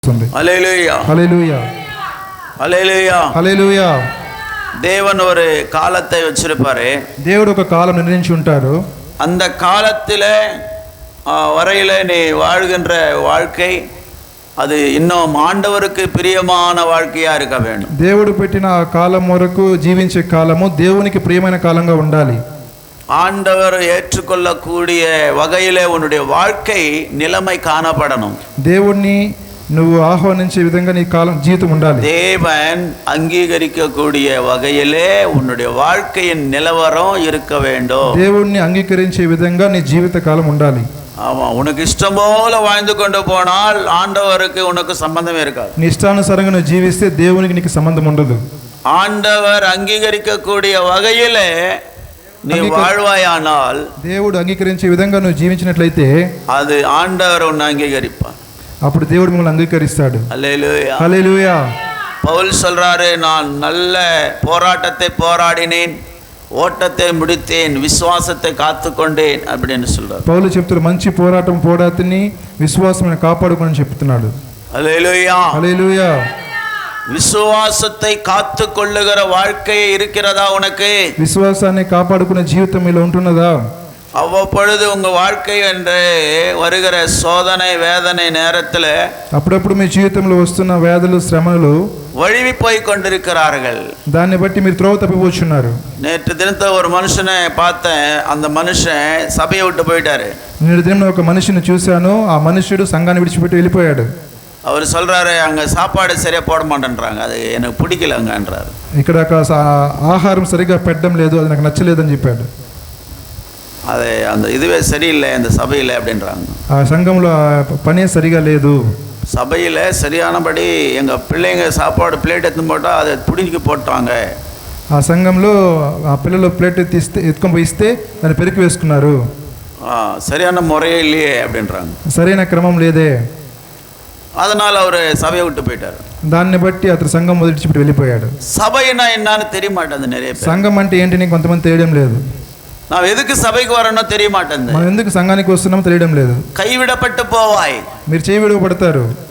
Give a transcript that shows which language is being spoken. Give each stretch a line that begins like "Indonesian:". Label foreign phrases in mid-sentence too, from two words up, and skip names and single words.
Tamil: ஹல்லேலூயா ஹல்லேலூயா ஹல்லேலூயா
Telugu: హల్లెలూయా.
Tamil: தேவன் ஒரு காலத்தை வச்சிருப்பாரு.
Telugu: దేవుడు ఒక కాలం నిర్ణయించి ఉంటారు.
Tamil: அந்த காலத்தில் வரையில நீ வாழ்கின்ற வாழ்க்கை அது இன்னும் ஆண்டவருக்கு பிரியமான வாழ்க்கையா இருக்க வேண்டும்.
Telugu: దేవుడు పెట్టిన ఆ కాలం వరకు జీవించే కాలము దేవునికి ప్రియమైన కాలంగా ఉండాలి.
Tamil: ஆண்டவர் ஏற்றுக்கொள்ளக்கூடிய வகையிலே உன்னுடைய வாழ்க்கை நிலைமை காணப்படணும்.
Telugu: దేవుణ్ణి నువ్వు ఆహ్వానించే విధంగా నీ కాలం జీవితం ఉండాలి.
Tamil: தேவன் அங்கீகரிக்கக்கூடிய வகையிலே உன்னுடைய வாழ்க்கையின் நிலவரம் இருக்க வேண்டும்.
Telugu: దేవుణ్ణి అంగీకరించే విధంగా నీ జీవిత కాలం ఉండాలి.
Tamil: ஆமா, உனக்கு இஷ்டம் போல வாழ்ந்து கொண்டு போனால் ஆண்டவருக்கு உனக்கு சம்பந்தமே இருக்காது.
Telugu: నీ ఇష్టానుసారంగా నువ్వు జీవిస్తే దేవునికి నీకు సంబంధం ఉండదు.
Tamil: ஆண்டவர் அங்கீகரிக்கக்கூடிய வகையிலே நீ வாழ்வாயானால்
Telugu: దేవుడు అంగీకరించే విధంగా నువ్వు జీవించినట్లయితే
Tamil: அது ஆண்டவர் உன்னை அங்கீகரிப்பார்.
Telugu: అప్పుడు దేవుడు మిమ్మల్ని అంగీకరిస్తాడు.
Tamil: ஹல்லேலூயா
Telugu: హల్లెలూయా.
Tamil: பவுல் சொல்றாரு, நான் நல்ல போராட்டத்தை போராடினேன், ஓட்டத்தை முடித்தேன், விசுவாசத்தை காத்துக்கொண்டேன் அப்படின்னு சொல்றாரு.
Telugu: పౌలు చెప్తారు, మంచి పోరాటం పోరాటిని విశ్వాసమును కాపాడుకొని చెప్తున్నాడు.
Tamil: ஹல்லேலூயா
Telugu: హల్లెలూయా.
Tamil: விசுவாசத்தை காத்து கொள்ளுகிற வாழ்க்கை இருக்கிறதா உனக்கு?
Telugu: విశ్వాసాన్ని కాపాడుకునే జీవితం ఇలా ఉంటున్నదా?
Tamil: அவ்வப்பொழுது உங்க வாழ்க்கை என்று வருகிற சோதனை வேதனை நேரத்தில்
Telugu: అప్పుడప్పుడు మీ జీవితంలో వస్తున్న వ్యాధులు శ్రమలు
Tamil: வழுவி போய் கொண்டிருக்கிறார்கள்.
Telugu: దాన్ని బట్టి మీరు త్రోవ తప్పిపోతున్నారు.
Tamil: நேற்று தினத்தை ஒரு மனுஷனை பார்த்தேன், அந்த மனுஷன் சபையை விட்டு போயிட்டாரு.
Telugu: నేడు దినం ఒక మనిషిని చూశాను, ఆ మనుషుడు సంఘాన్ని విడిచిపెట్టి వెళ్ళిపోయాడు.
Tamil: அவர் சொல்றாரு, அங்கே சாப்பாடு சரியா போட மாட்டேன்றாங்க, அது எனக்கு பிடிக்கலங்கன்றாரு.
Telugu: ఇక్కడ ఆహారం సరిగా పెట్టడం లేదు, అది నాకు నచ్చలేదని చెప్పాడు.
Tamil: அது அந்த இதுவே சரியில்லை அந்த சபையில் அப்படின்றாங்க.
Telugu: ఆ సంఘంలో పనే సరిగా లేదు.
Tamil: சபையில் சரியானபடி எங்கள் பிள்ளைங்க சாப்பாடு பிளேட் எடுத்து போட்டால் அதை பிடிக்கி போட்டாங்க.
Telugu: ఆ సంఘంలో ఆ పిల్లలు ప్లేట్ ఎత్తుకొని పోయి ఇస్తే దాన్ని పెరికి వేసుకున్నారు.
Tamil: சரியான முறையே இல்லையே அப்படின்றாங்க.
Telugu: సరైన క్రమం లేదే.
Tamil: அதனால் அவர் சபையை விட்டு போயிட்டார்.
Telugu: దాన్ని బట్టి అతను సంఘం వదిలిచిపెట్టి వెళ్ళిపోయాడు.
Tamil: சபைனா என்னன்னு தெரிய மாட்டேங்குது நிறைய பேர்.
Telugu: సంఘం అంటే ఏంటి కొంతమంది తెలియడం లేదు.
Tamil: நான் எதுக்கு சபைக்கு வரணும் தெரிய மாட்டேங்குது.
Telugu: మనం ఎందుకు సంఘానికి వస్తున్నామో తెలియడం లేదు.
Tamil: கைவிடப்பட்டு போவாய்,
Telugu: మీరు చేయి విడవబడతారు.